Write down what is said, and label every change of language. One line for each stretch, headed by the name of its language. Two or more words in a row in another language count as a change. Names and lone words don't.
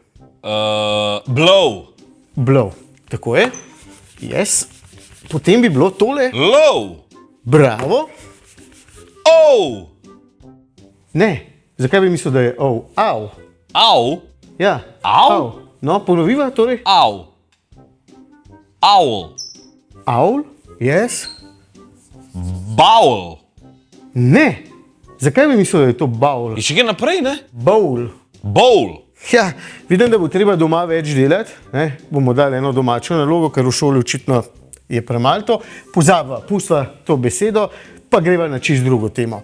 English: Blow. Blow.
Slovenian: Tako je. Yes. Potem bi bilo tole.
English: Low.
Slovenian: Bravo.
English: Oh.
Slovenian: Ne. Zakaj bi mislil, da je oh? Au.
English: Au.
Slovenian: Ja.
English: Au?
Slovenian: No, ponoviva torej.
English: Au. Owl. Owl? Yes. Bowl.
Slovenian: Ne. Zakaj bi mislil, da je to bowl? In še kaj naprej, ne?
English: Bowl. Bowl.
Slovenian: Ja, vidim, da bo treba doma več delati. Bomo dali eno domačo nalogo, ker v šoli očitno je premalo to. Pozabva, pustva to besedo, pa greva na čisto drugo temo.